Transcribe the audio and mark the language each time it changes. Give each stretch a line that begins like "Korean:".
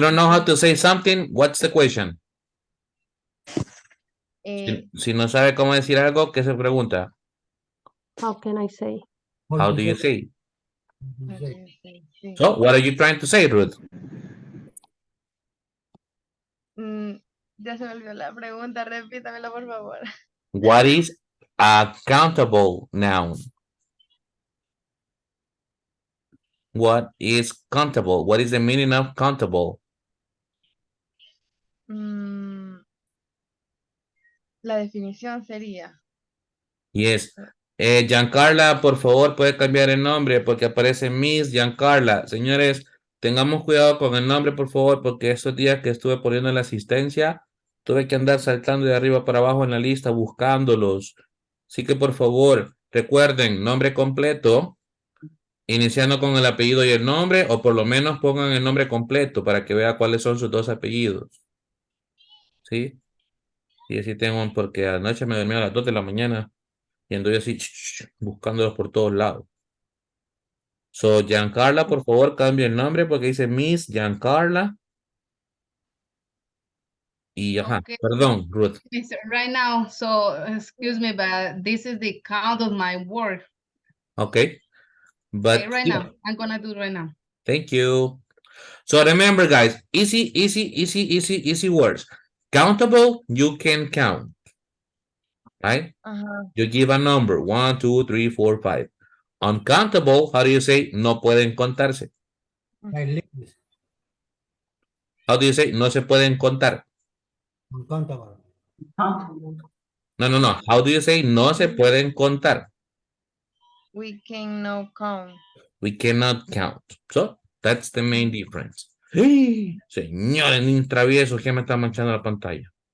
English: don't know how to say something, what's the question?
Spanish: Si no sabe cómo decir algo, ¿qué se pregunta?
English: How can I say? How do you say?
Spanish: Sí.
English: So, what are you trying to say, Ruth?
Spanish: Ya se me olvidó la pregunta, repítamela por favor.
English: What is a countable noun? What is countable? What is the meaning of countable?
Spanish: La definición sería...
English: Yes.
Spanish: Giancarla, por favor, puede cambiar el nombre porque aparece Miss Giancarla. Señores, tengamos cuidado con el nombre, por favor, porque estos días que estuve poniendo la asistencia, tuve que andar saltando de arriba para abajo en la lista buscándolos. Así que, por favor, recuerden, nombre completo, iniciando con el apellido y el nombre, o por lo menos pongan el nombre completo para que vea cuáles son sus dos apellidos. ¿Sí? Y así tengo, porque anoche me dormí a las 2 de la mañana. Y ando yo así buscándolos por todos lados. So, Giancarla, por favor, cambie el nombre porque dice Miss Giancarla. Y ajá,
English: Okay.
Spanish: perdón, Ruth.
English: Right now, so excuse me, but this is the count of my work. Okay. But Okay, right now, I'm gonna do it right now. thank you. So remember, guys, easy words. Countable, you can count. Right? You give a number, 1, 2, 3, 4, 5. Uncountable, how do you say?
Spanish: No pueden contarse.
English: Like liquids, How do you say?
Spanish: No se pueden contar.
English: uncountable. No. How do you say?
Spanish: No se pueden contar.
English: We can now count. We cannot count. So, that's the main difference.
Spanish: Señores, ni traviesos que me están manchando la pantalla.